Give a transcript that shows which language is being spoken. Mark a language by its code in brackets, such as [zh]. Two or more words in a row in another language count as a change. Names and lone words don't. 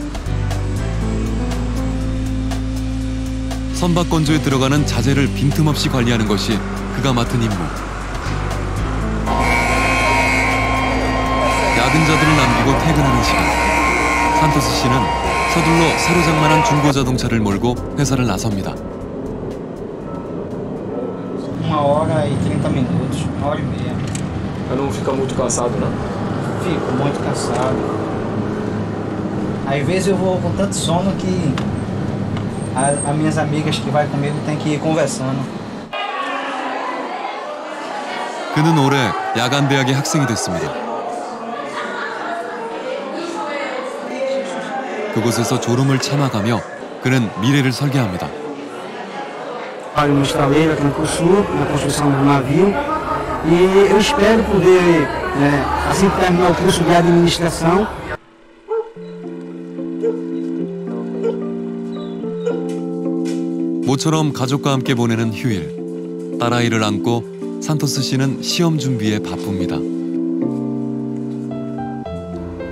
[ko] 선박 건조에 들어가는 자재를 빈틈없이 관리하는 것이 그가 맡은 임무. 야근자들을 남기고 퇴근하는 시간. 산토스 씨는 서둘러 새로 장만한 중고 자동차를 몰고 회사를 나섭니다. [pt] 1h30, 1h30. Não fica muito cansado, não? Fico muito cansado. Às vezes eu vou com tanto sono que as minhas amigas que vai comigo tem que ir conversando. [ko] 그는 올해 야간 대학의 학생이 됐습니다. 그곳에서 졸음을 참아가며 그는 미래를 설계합니다. [pt] Trabalho no estaleiro aqui no Sul, na construção do navio, e eu espero poder, assim que terminar o curso de administração, [ko] 모처럼 가족과 함께 보내는 휴일. 딸아이를 안고 산토스 씨는 시험 준비에 바쁩니다.